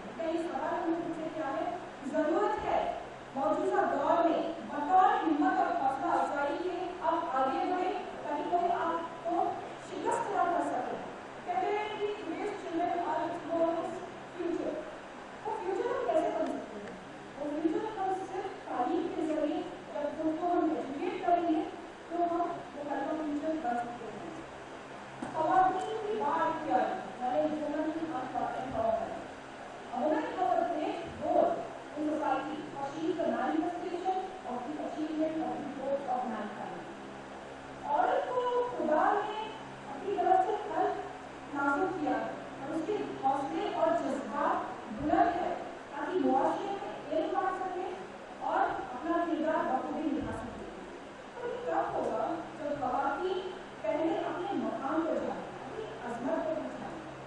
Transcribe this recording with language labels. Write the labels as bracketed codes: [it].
[hi] ये सवाल हमें पूछे क्या है, जरूरत है मौजूदा दौर में बतौर हिम्मत और हौसला अफजाई के आप आगे बढ़े ताकि कोई आपको शिकस्त ना कर सके। कहते हैं कि [en] today's children are tomorrow's future। [hi] वो फ्यूचर हम कैसे बन सकते हैं? वो फ्यूचर हम सिर्फ तालीम के जरिए जब उनको हम एजुकेट करेंगे तो हम वो कल का फ्यूचर बन सकते हैं। ख़वातीन की बात क्या है? मैंने [en] women empowerment. A woman has a great role in society for she is the manifestation of the achievement of the growth of mankind. [hi] औरत को खुदा ने अपनी तरफ से कल नाजुक किया है और उसके हौसले और जज्बात बुलंद है ताकि मुआशरे में इल्म आ सके और अपना किरदार बखूबी निभा सके। तो ये कब होगा जब ख़वातीन पहले अपने मकाम पर जाए, अपनी अजमत को पहचाने।